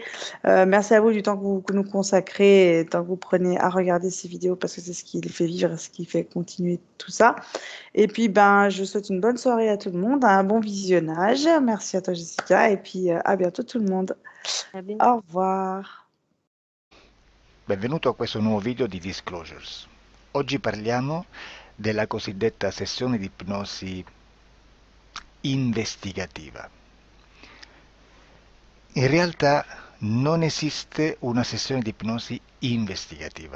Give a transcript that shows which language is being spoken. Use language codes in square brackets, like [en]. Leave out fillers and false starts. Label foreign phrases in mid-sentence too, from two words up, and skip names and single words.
[fr] Merci à vous du temps que nous consacrez et du temps que vous prenez à regarder ces vidéos parce que c'est ce qui les fait vivre, ce qui fait continuer tout ça. Et puis, ben, je souhaite une bonne soirée à tout le monde, un bon visionnage. Merci à toi, Jessica, et puis, à bientôt tout le monde. À bientôt. Au revoir. [it] Benvenuto a questo nuovo video di Disclosures. Oggi parliamo della cosiddetta sessione di ipnosi investigativa. In realtà non esiste una sessione di ipnosi investigativa.